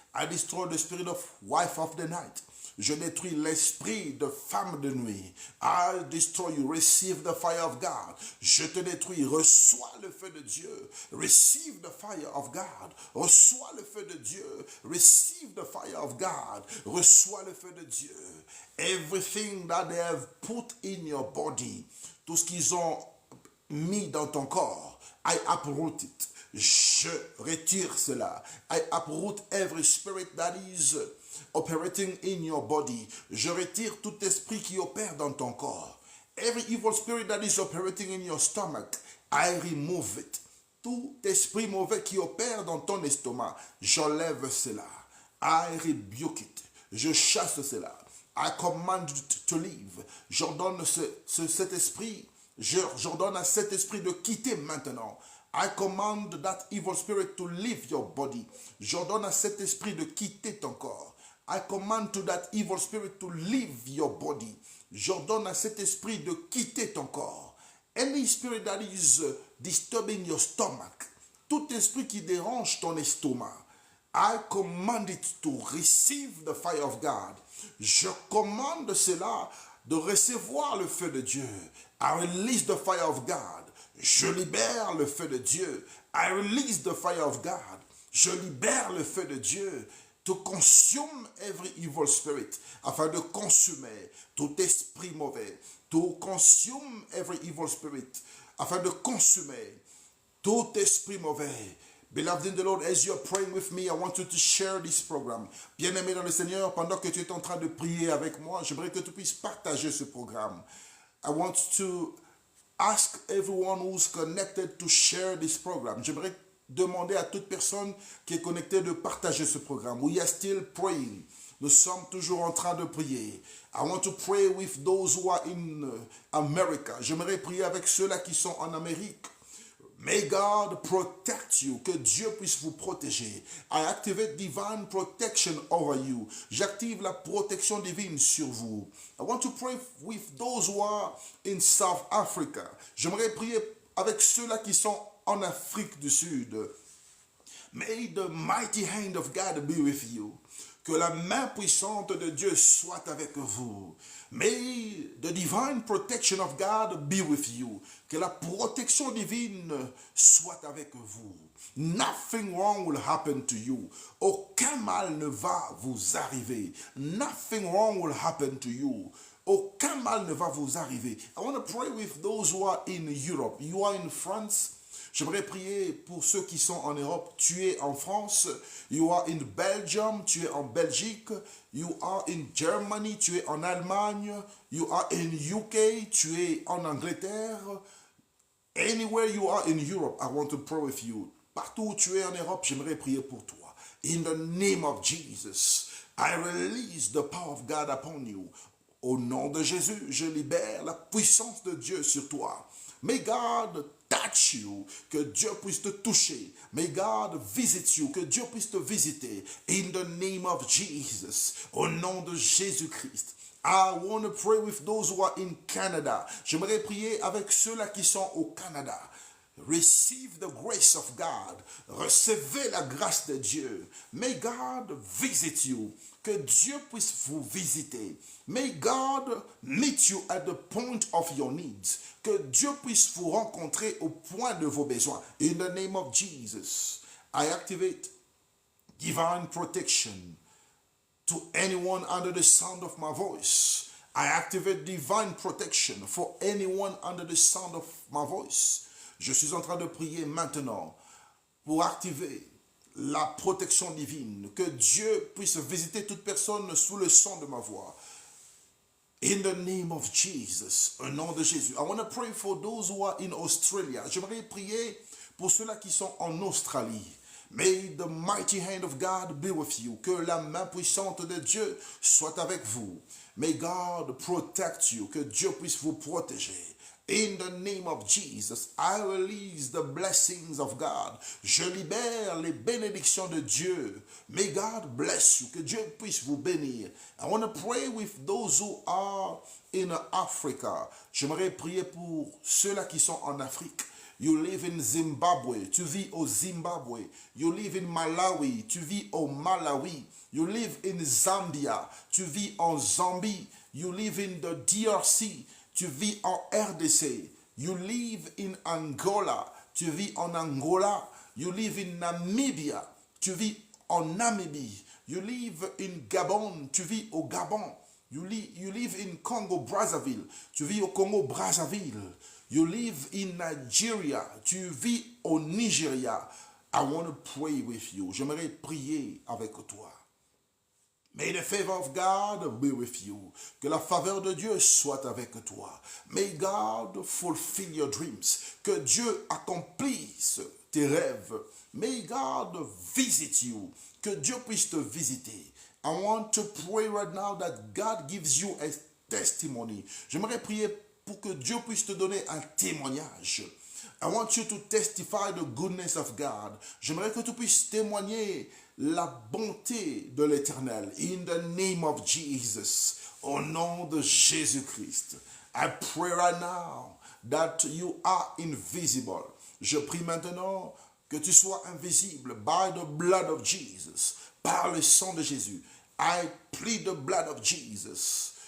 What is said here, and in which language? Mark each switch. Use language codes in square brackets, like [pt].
[en] I destroy the spirit of wife of the night. [fr] Je détruis l'esprit de femme de nuit. [en] I destroy you. Receive the fire of God. [fr] Je te détruis. Reçois le feu de Dieu. [en] Receive the fire of God. [fr] Reçois le feu de Dieu. [en] Receive the fire of God. [fr] Reçois le feu de Dieu. [en] Everything that they have put in your body, [fr] tout ce qu'ils ont mis dans ton corps, [en] I uproot it. [fr] Je retire cela. [en] I uproot every spirit that is operating in your body. [fr] Je retire tout esprit qui opère dans ton corps. [en] Every evil spirit that is operating in your stomach, I remove it. [fr] Tout esprit mauvais qui opère dans ton estomac, j'enlève cela. [en] I rebuke it. [fr] Je chasse cela. [en] I command it to leave. [fr] J'ordonne cet esprit, j'ordonne à cet esprit de quitter maintenant. [en] I command that evil spirit to leave your body. [fr] J'ordonne à cet esprit de quitter ton corps. [en] I command to that evil spirit to leave your body. [fr] J'ordonne à cet esprit de quitter ton corps. [en] Any spirit that is disturbing your stomach, [fr] tout esprit qui dérange ton estomac, [en] I command it to receive the fire of God. [fr] Je commande cela de recevoir le feu de Dieu. [en] I release the fire of God. [fr] Je libère le feu de Dieu. [en] I release the fire of God. [fr] Je libère le feu de Dieu. [en] To consume every evil spirit, [fr] afin de consumer tout esprit mauvais. [en] To consume every evil spirit, [fr] afin de consumer tout esprit mauvais. [en] Beloved in the Lord, as you're praying with me, I want you to share this program. [fr] Bien-aimé dans le Seigneur, pendant que tu es en train de prier avec moi, j'aimerais que tu puisses partager ce programme. [en] I want to ask everyone who's connected to share this program. [fr] J'aimerais demander à toute personne qui est connectée de partager ce programme. [en] We are still praying. [fr] Nous sommes toujours en train de prier. [en] I want to pray with those who are in America. [fr] J'aimerais prier avec ceux-là qui sont en Amérique. [en] May God protect you. [fr] Que Dieu puisse vous protéger. [en] I activate divine protection over you. [fr] J'active la protection divine sur vous. [en] I want to pray with those who are in South Africa. [fr] J'aimerais prier avec ceux-là qui sont en Afrique du Sud. [en] May the mighty hand of God be with you. [fr] Que la main puissante de Dieu soit avec vous. [en] May the divine protection of God be with you. [fr] Que la protection divine soit avec vous. [en] Nothing wrong will happen to you. [fr] Aucun mal ne va vous arriver. [en] Nothing wrong will happen to you. [fr] Aucun mal ne va vous arriver. [en] I want to pray with those who are in Europe. You are in France. [fr] J'aimerais prier pour ceux qui sont en Europe. Tu es en France. [en] You are in Belgium. [fr] Tu es en Belgique. [en] You are in Germany. [fr] Tu es en Allemagne. [en] You are in UK. [fr] Tu es en Angleterre. [en] Anywhere you are in Europe, I want to pray with you. [fr] Partout où tu es en Europe, j'aimerais prier pour toi. [en] In the name of Jesus, I release the power of God upon you. [fr] Au nom de Jésus, je libère la puissance de Dieu sur toi. [en] May God touch you, [fr] que Dieu puisse te toucher. [en] May God visit you, [fr] que Dieu puisse te visiter. [en] In the name of Jesus, [fr] au nom de Jésus-Christ. [en] I want to pray with those who are in Canada. [fr] J'aimerais prier avec ceux-là qui sont au Canada. [en] Receive the grace of God. [fr] Recevez la grâce de Dieu. [en] May God visit you. [fr] Que Dieu puisse vous visiter. [en] May God meet you at the point of your needs. [fr] Que Dieu puisse vous rencontrer au point de vos besoins. [en] In the name of Jesus, I activate divine protection to anyone under the sound of my voice. I activate divine protection for anyone under the sound of my voice. [fr] Je suis en train de prier maintenant pour activer la protection divine, que Dieu puisse visiter toute personne sous le son de ma voix. [en] In the name of Jesus, [fr] au nom de Jésus. [en] I want to pray for those who are in Australia. [fr] J'aimerais prier pour ceux-là qui sont en Australie. [en] May the mighty hand of God be with you. [fr] Que la main puissante de Dieu soit avec vous. [en] May God protect you. [fr] Que Dieu puisse vous protéger. [en] In the name of Jesus, I release the blessings of God. [fr] Je libère les bénédictions de Dieu. [en] May God bless you. [fr] Que Dieu puisse vous bénir. [en] I want to pray with those who are in Africa. [fr] J'aimerais prier pour ceux-là qui sont en Afrique. [en] You live in Zimbabwe, [fr] tu vis au Zimbabwe. [en] You live in Malawi, [fr] tu vis au Malawi. [en] You live in Zambia, [fr] tu vis en Zambie. [en] You live in the DRC, [fr] tu vis en RDC. [en] You live in Angola, [fr] tu vis en Angola. [en] You live in Namibia, [fr] tu vis en Namibie. [en] You live in Gabon, [fr] tu vis au Gabon. [en] You live in Congo Brazzaville, [fr] tu vis au Congo Brazzaville. [en] You live in Nigeria, [fr] tu vis au Nigeria. [en] I want to pray with you. [fr] J'aimerais prier avec toi. [en] May the favor of God be with you. [fr] Que la faveur de Dieu soit avec toi. [en] May God fulfill your dreams. [fr] Que Dieu accomplisse tes rêves. [en] May God visit you. [fr] Que Dieu puisse te visiter. [en] I want to pray right now that God gives you a testimony. [fr] J'aimerais prier pour que Dieu puisse te donner un témoignage. [en] I want you to testify the goodness of God. [fr] J'aimerais que tu puisses témoigner la bonté de l'Éternel. [en] In the name of Jesus. [fr] Au nom de Jésus-Christ. [en] I pray right now that you are invisible. [fr] Je prie maintenant que tu sois invisible [en] by the blood of Jesus. [fr] Par le sang de Jésus. [en] I plead the blood of Jesus.